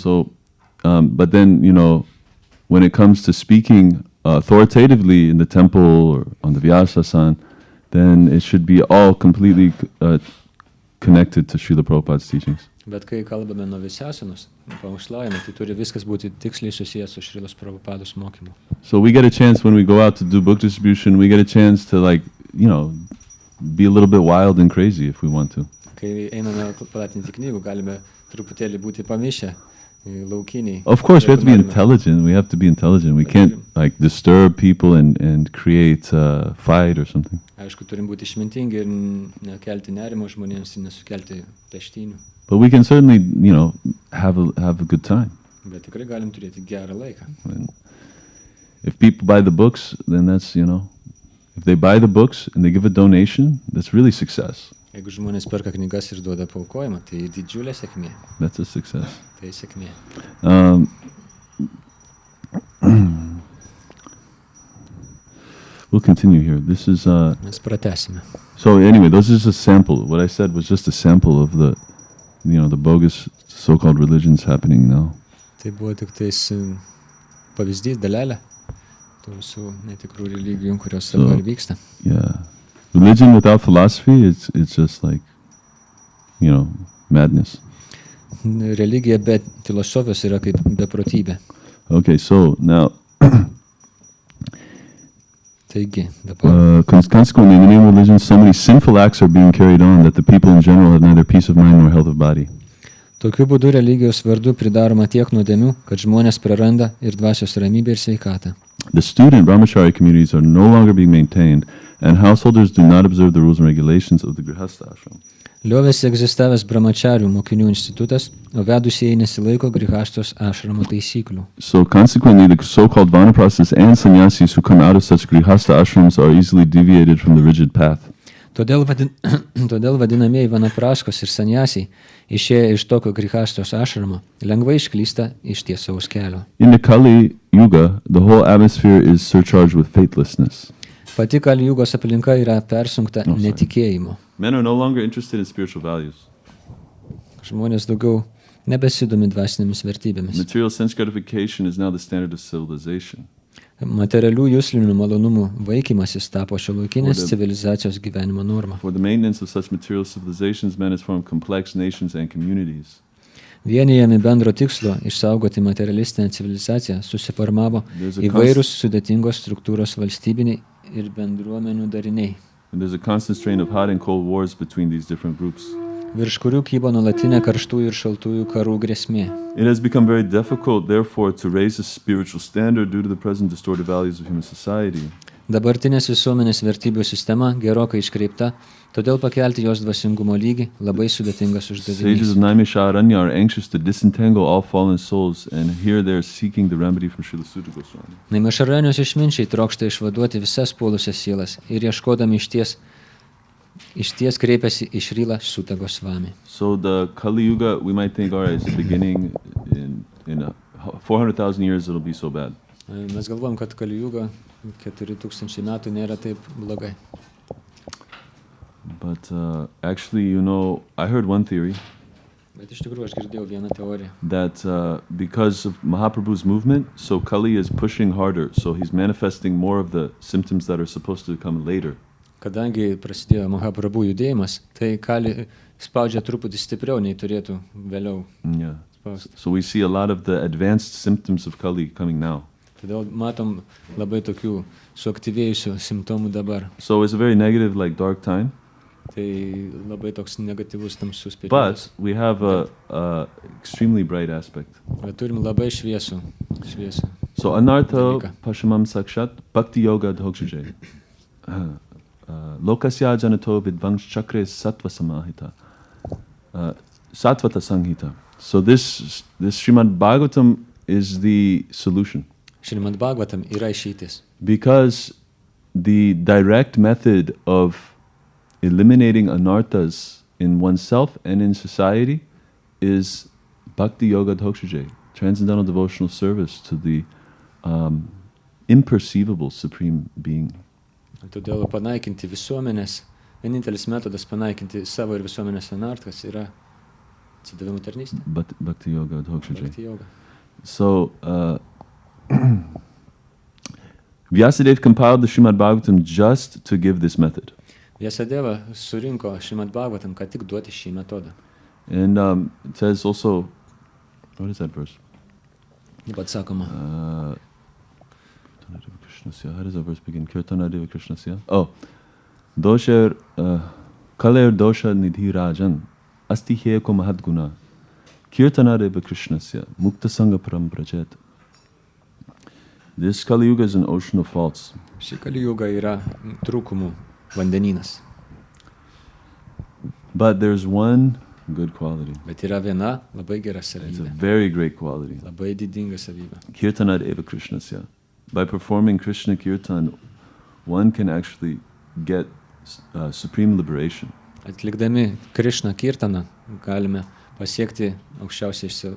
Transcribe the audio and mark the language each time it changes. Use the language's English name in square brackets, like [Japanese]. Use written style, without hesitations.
[English] So, but then, you know, when it comes to speaking authoritatively in the temple or on the Vyasa-san, then it should be all completely connected to Srila Prabhupada's teachings. [Lithuanian] Bet kai kalbame nuo Vyasa-sanos, pamokslaujame, tai turi viskas būti tiksliai susijęs su Srilos Prabhupados mokymu. [English] So we get a chance when we go out to do book distribution, we get a chance to, like, you know, be a little bit wild and crazy if we want to. [Lithuanian] Kai einame platinti knygų, galime truputėlį būti pamišę, laukiniai. [English] Of course, we have to be intelligent. We have to be intelligent. We can't, like, disturb people and create a fight or something. [Lithuanian] Aišku, turim būti išmintingi ir nekelti nerimo žmonėms ir nesukelti peštynių. [English] But we can certainly, you know, have a good time. [Lithuanian] Bet tikrai galim turėti gerą laiką. [English] And if people buy the books, then that's, you know, if they buy the books and they give a donation, that's really success. [Lithuanian] Jeigu žmonės perka knygas ir duoda paaukojimą, tai didžiulė sėkmė. [English] That's a success. [Lithuanian] Tai sėkmė. [English] We'll continue here. This is [Lithuanian] Mes pratęsime. [English] so anyway, this is a sample. What I said was just a sample of the, you know, the bogus so-called religions happening now. [Lithuanian] Tai buvo tik tais pavyzdys, dalelė tų visų netikrų religijų, kurios dabar vyksta. [English] Yeah. Religion without philosophy, it's just like, you know, madness. [Lithuanian] Religija be filosofijos yra kaip beprotybė. [English] Okay, so now [Lithuanian] Taigi, dabar [English] consequently, in the name of religion, so many sinful acts are being carried on that the people in general have neither peace of mind nor health of body. [Lithuanian] tokiu būdu religijos vardu pridaroma tiek nuodėmių, kad žmonės praranda ir dvasios ramybę ir sveikatą. [English] The student brahmachari communities are no longer being maintained, and householders do not observe the rules and regulations of the grihastha ashram. [Lithuanian] Liovėsi egzistavęs brahmacharių mokinių institutas, o vedusieji nesilaiko grihastos ašramo taisyklių. [English] So consequently, the so-called vanaprasthas and sannyasis who come out of such grihastha ashrams are easily deviated from the rigid path. [Lithuanian] Todėl vadinamieji vanapraskos ir sanyasiai, išėję iš tokio grihastos ašramo, lengvai išklysta iš tiesaus kelio. [English] In the Kali-yuga, the whole atmosphere is surcharged with faithlessness. [Lithuanian] Pati Kali-yugos aplinka yra persunkta netikėjimo. [English] Men are no longer interested in spiritual values. [Lithuanian] Žmonės daugiau nebesidomi dvasinėmis vertybėmis. [English] Material sense gratification is now the standard of civilization. [Lithuanian] Materialių juslinių malonumų vaikymasis tapo šiuolaikinės civilizacijos gyvenimo norma. [English] For the maintenance of such material civilizations, men has formed complex nations and communities. [Lithuanian] Vienijami bendro tikslo išsaugoti materialistinę civilizaciją susiformavo įvairūs sudėtingos struktūros valstybiniai ir bendruomenių dariniai. [English] And there's a constant strain of hot and cold wars between these different groups. [Lithuanian] Virš kurių kybo nuolatinė karštųjų ir šaltųjų karų grėsmė. [English] It has become very difficult, therefore, to raise a spiritual standard due to the present distorted values of human society. [Lithuanian] Dabartinės visuomenės vertybių sistema gerokai iškreipta, todėl pakelti jos dvasingumo lygį labai sudėtingas [English] Sages [Lithuanian] uždavinys. [English] of nna-pāna-śayana are anxious to disentangle all fallen souls, and here they are seeking the remedy from Srila Sutta Goswami. [Lithuanian] Naimašaranios išminčiai trokšta išvaduoti visas puolusias sielas ir ieškodami išties kreipiasi į Srila Sutta Goswami. [English] So the Kali-yuga, we might think, all right, it's the beginning. In 400,000 years, it'll be so bad. [Lithuanian] Mes galvom, kad Kali-yuga 4000 metų nėra taip blogai. [English] But actually, you know, I heard one theory [Lithuanian] Bet iš tikrųjų aš girdėjau vieną teoriją, [English] that because of Mahaprabhu's movement, so Kali is pushing harder, so he's manifesting more of the symptoms that are supposed to come later. [Lithuanian] kadangi prasidėjo Mahaprabhu judėjimas, tai Kali spaudžia truputį stipriau nei turėtų vėliau [English] Yeah. [Lithuanian] spausti. [English] So we see a lot of the advanced symptoms of Kali coming now. [Lithuanian] Todėl matom labai tokių suaktyvėjusių simptomų dabar. [English] So it's a very negative, like dark time. [Lithuanian] Tai labai toks negatyvus tamsus periodas. [English] But we have a extremely bright aspect. [Lithuanian] Bet turim labai šviesų. [English] So anartha [Lithuanian] Dalyką. [Sanskrit] pashamam sakshat bhakti yoga dhokshuje. Lokasya janato vidvangsh chakre sattva samahita. Sattvata Samhita. [English] So this Šrimad Bhagavatam is the solution. [Lithuanian] Šrimad Bhagavatam yra išeitis. [English] Because the direct method of eliminating anarthas in oneself and in society is [Sanskrit] bhakti yoga dhokshajay, [English] transcendental devotional service to the imperceivable supreme being. [Lithuanian] Todėl panaikinti visuomenės, vienintelis metodas panaikinti savo ir visuomenės anarthas yra atsidavimo tarnystė. [Sanskrit] Bhakti yoga dhokshajay. Bhakti yoga. [English] So Vyasadeva compiled the Šrimad Bhagavatam just to give this method. [Lithuanian] Vyasadeva surinko Šrimad Bhagavatam, kad tik duoti šį metodą. [English] And it says also, what is that verse? [Lithuanian] Taip pat sakoma. [English] How does that verse begin? [Sanskrit] Kirtanadeva Krishnasya. Oh, dosher kaler dosha nidhi rājan asti heko mahadguna kirtanadeva Krishnasya mukta sangha param prajet. [English] This Kali-yuga is an ocean of faults. [Lithuanian] Ši Kali-yuga yra trūkumų vandenynas. [English] But there's one good quality. [Lithuanian] Bet yra viena labai gera [English] It's a [Lithuanian] savybė. [English] very great quality. [Lithuanian] Labai didinga savybė. [Sanskrit] Kirtanadeva Krishnasya. [English] By performing Krishna Kirtan, one can actually get supreme liberation. [Lithuanian] Atlikdami Krishna kirtaną galime pasiekti aukščiausią